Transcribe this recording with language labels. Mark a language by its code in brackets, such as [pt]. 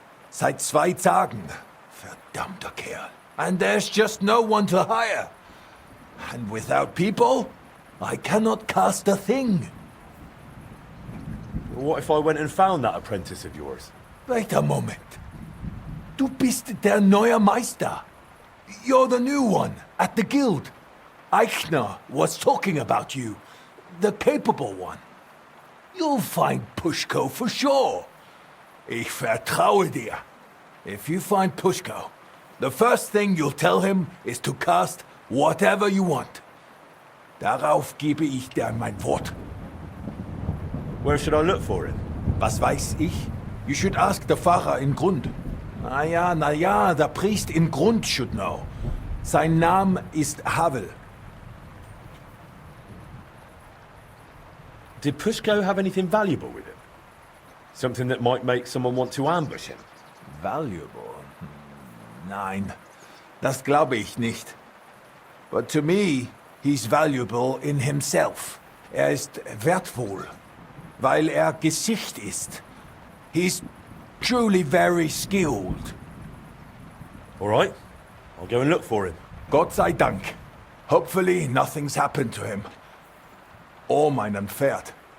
[de] Seit 2 Tagen. Verdammter Kerl. [en] And there's just no one to hire. And without people, I cannot cast a thing. What if I went and found that apprentice of yours? Wait a moment. [de] Du bist der neue Meister. [en] You're the new one at the guild. Eichner was talking about you. The capable one. You'll find Pushko for sure. [de] Ich vertraue dir. [en] If you find Pushko, the first thing you'll tell him is to cast whatever you want. [de] Darauf gebe ich dir mein Wort. [en] Where should I look for him? [de] Was weiß ich? [en] You should ask the Pfarrer in Grund. [de] Na ja, der [en] Priest in Grund should know. [de] Sein Name ist Havel. [en] Did Pushko have anything valuable with him? Something that might make someone want to ambush him? Valuable? [de] Nein, das glaube ich nicht. [en] But to me, he's valuable in himself. [de] Er ist wertvoll, weil er Gesicht ist. [en] He's truly very skilled. All right, I'll go and look for him. [de] Gott sei Dank. [en] Hopefully nothing's happened to him. Or [de] meinem Pferd.